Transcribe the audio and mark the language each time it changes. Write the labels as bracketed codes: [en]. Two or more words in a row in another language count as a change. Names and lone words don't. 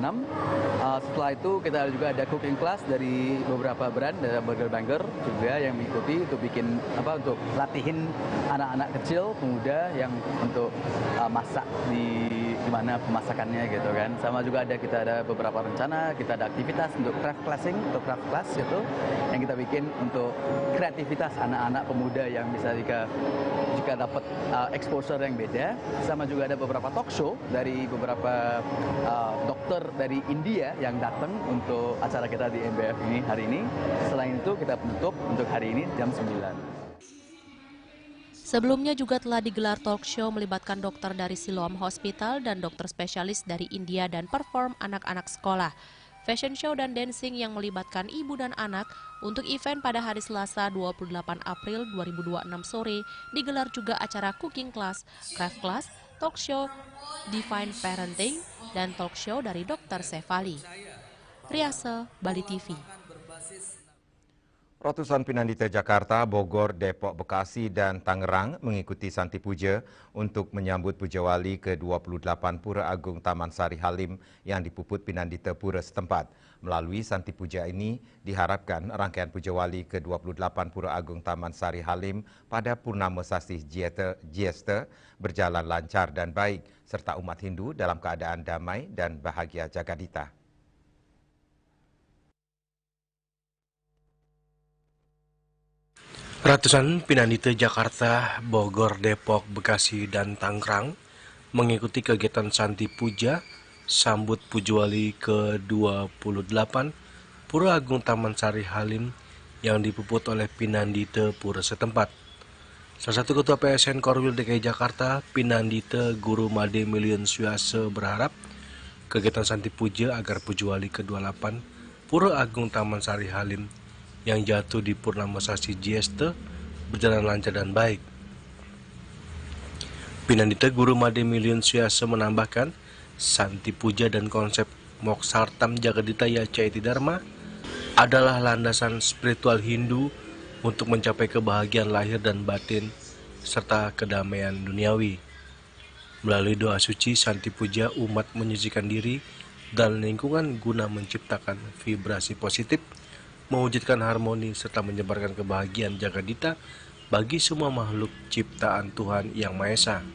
[id] Setelah itu kita juga ada [en] cooking class [id] dari beberapa brand, ada Burger Banger juga yang mengikuti untuk bikin untuk latihin anak-anak kecil, pemuda yang untuk masak di mana pemasakannya gitu kan. Sama juga kita ada beberapa rencana, kita ada aktivitas untuk [en] craft class [id] itu yang kita bikin untuk kreativitas anak-anak pemuda yang bisa jika dapat exposure yang beda. Sama juga ada beberapa [en] talk show [id] dari beberapa dokter dari India yang datang untuk acara kita di MBF ini hari ini. Selain itu kita penutup untuk hari ini jam 9. Sebelumnya juga telah digelar [en] talk show [id] melibatkan dokter dari Siloam Hospital dan dokter spesialis dari India dan perform anak-anak sekolah. [en] Fashion show [id] dan dancing yang melibatkan ibu dan anak. Untuk event pada hari Selasa 28 April 2026 sore digelar juga acara [en] cooking class, craft class, talk show, [id] Divine Parenting, dan [en] talk show [id] dari Dr. Sefali. Riase, Bali TV. Ratusan Pinandita Jakarta, Bogor, Depok, Bekasi, dan Tangerang mengikuti Santi Puja untuk menyambut Puja Wali ke-28 Pura Agung Taman Sari Halim yang dipuput Pinandita Pura setempat. Melalui Santi Puja ini diharapkan rangkaian Puja Wali ke-28 Pura Agung Taman Sari Halim pada Purnama Sasih Jyesta berjalan lancar dan baik, serta umat Hindu dalam keadaan damai dan bahagia Jagadita. Ratusan Pinandita Jakarta, Bogor, Depok, Bekasi, dan Tangerang mengikuti kegiatan Santi Puja sambut Puja Wali ke-28 Pura Agung Taman Sari Halim yang dipuput oleh Pinandita Pura setempat. Salah satu Ketua PSN Korwil DKI Jakarta, Pinandita Guru Made Milion Syuasa berharap kegiatan Santi Puja agar Puja Wali ke-28 Pura Agung Taman Sari Halim yang jatuh di Purnama Sasi Jyesta berjalan lancar dan baik. Pinandita Guru Made Milion Syuasa menambahkan, Santi Puja dan konsep [sa] Moksartam Jagadita Yacaiti Dharma [id] adalah landasan spiritual Hindu untuk mencapai kebahagiaan lahir dan batin serta kedamaian duniawi. Melalui doa suci Santi Puja, umat menyucikan diri dan lingkungan guna menciptakan vibrasi positif, mewujudkan harmoni serta menyebarkan kebahagiaan Jagadita bagi semua makhluk ciptaan Tuhan Yang Maha Esa.